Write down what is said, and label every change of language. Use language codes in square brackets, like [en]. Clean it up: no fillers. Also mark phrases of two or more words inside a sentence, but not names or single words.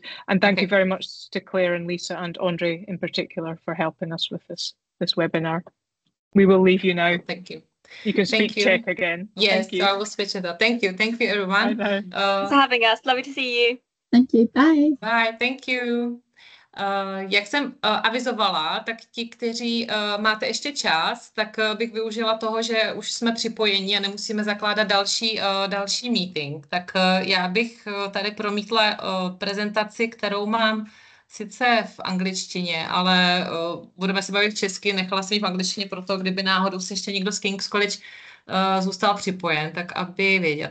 [en] And thank you very much to Claire and Lisa and Andre in particular for helping us with this webinar. We will leave you now. Thank you. You can speak Czech again. Yes, I will switch it up. Thank you. Thank you, everyone. Thanks for having us. Lovely to see you. Thank you. Bye. Bye. Thank you. [cs] Jak jsem avizovala, tak ti, kteří máte ještě čas, tak bych využila toho, že už jsme připojeni a nemusíme zakládat další meeting. Tak já bych tady promítla prezentaci, kterou mám sice v angličtině, ale budeme se bavit česky, nechala jsem ji v angličtině proto, kdyby náhodou se ještě někdo z King's College zůstal připojen, tak aby věděl.